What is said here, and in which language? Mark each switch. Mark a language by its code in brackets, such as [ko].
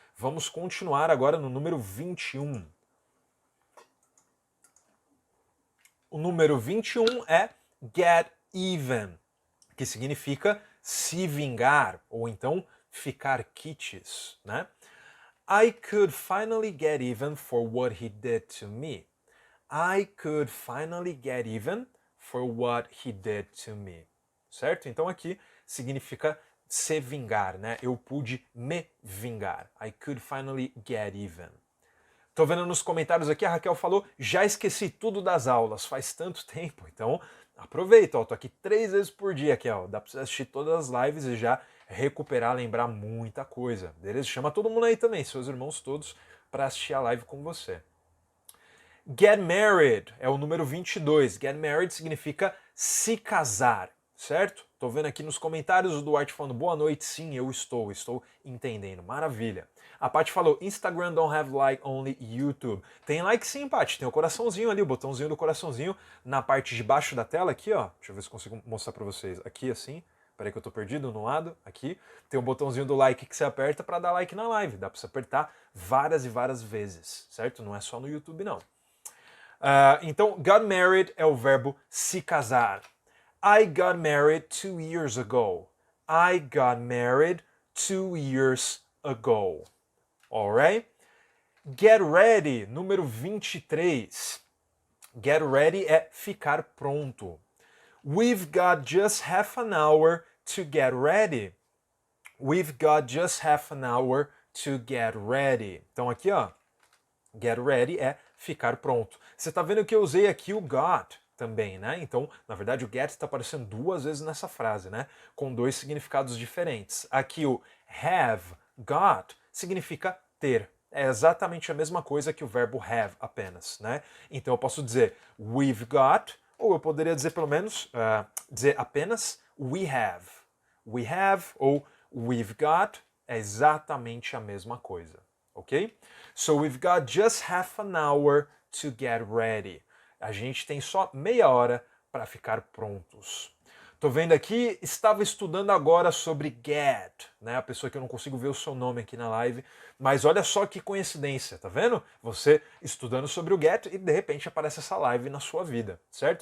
[pt] Vamos continuar agora no número 21. O número 21 é get even, que significa se vingar, ou então ficar quites, né? [en] I could finally get even for what he did to me. I could finally get even for what he did to me. [pt] Certo? Então aqui significa se vingar, né? Eu pude me vingar. [en] I could finally get even. [pt] Tô vendo nos comentários aqui, a Raquel falou, já esqueci tudo das aulas, faz tanto tempo, então aproveita, ó, tô aqui 3 vezes por dia aqui, ó, dá pra você assistir todas as lives e já recuperar, lembrar muita coisa, beleza? Chama todo mundo aí também, seus irmãos todos, para assistir a live com você. Get married é o número 22, get married significa se casar, certo? Tô vendo aqui nos comentários o Duarte falando, boa noite, sim, eu estou entendendo, maravilha. A Paty falou, [en] Instagram don't have like, only YouTube. [pt] Tem like sim, Paty, tem o coraçãozinho ali, o botãozinho do coraçãozinho na parte de baixo da tela aqui, ó. Deixa eu ver se consigo mostrar pra vocês. Aqui assim, peraí que eu tô perdido no lado, aqui. Tem o botãozinho do like que você aperta pra dar like na live. Dá pra você apertar várias e várias vezes, certo? Não é só no YouTube, não. Então, got married é o verbo se casar. [en] I got married 2 years ago. I got married 2 years ago. Alright? [pt] Get ready, número 23. Get ready é ficar pronto. [en] We've got just half an hour to get ready. We've got just half an hour to get ready. [pt] Então aqui, ó, get ready é ficar pronto. Você tá vendo que eu usei aqui o got também, né? Então, na verdade, o get está aparecendo 2 vezes nessa frase, né? Com 2 significados diferentes. Aqui o have got significa ter. É exatamente a mesma coisa que o verbo have apenas, né? Então eu posso dizer we've got, ou eu poderia dizer pelo menos, dizer apenas we have. We have ou we've got é exatamente a mesma coisa, ok? [en] So we've got just half an hour to get ready. [pt] A gente tem só meia hora para ficar prontos. Tô vendo aqui, estava estudando agora sobre get, né? A pessoa que eu não consigo ver o seu nome aqui na live. Mas olha só que coincidência, tá vendo? Você estudando sobre o Get e de repente aparece essa live na sua vida, certo?